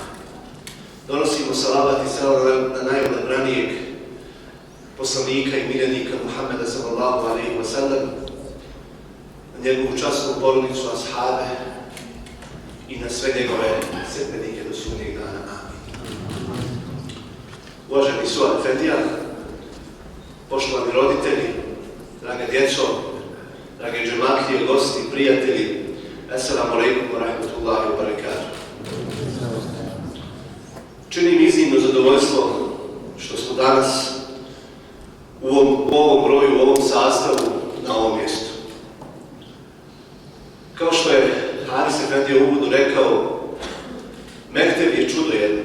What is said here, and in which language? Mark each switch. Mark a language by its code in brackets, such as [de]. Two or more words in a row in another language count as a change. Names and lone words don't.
[bs] Donosimo salavat i selam na najodabranijeg poslanika i miljenika Muhammeda [ar] صلى الله عليه وسلم, [bs] na njegovu časnu porodicu, ashabe i na sve njegove sledbenike do sudnjeg dana. Amin. Uvaženi Suad Efendija, poštovani roditelji, drage djeco, drage džematlije, gosti, prijatelji, [ar] السلام عليكم ورحمة الله وبركاته. [bs] Čini mi iznimno zadovoljstvo što smo danas u ovom broju, u ovom sastavu, na ovom mjestu. Kao što je Haris Efendija u uvodu rekao, mekteb je čudo jedno.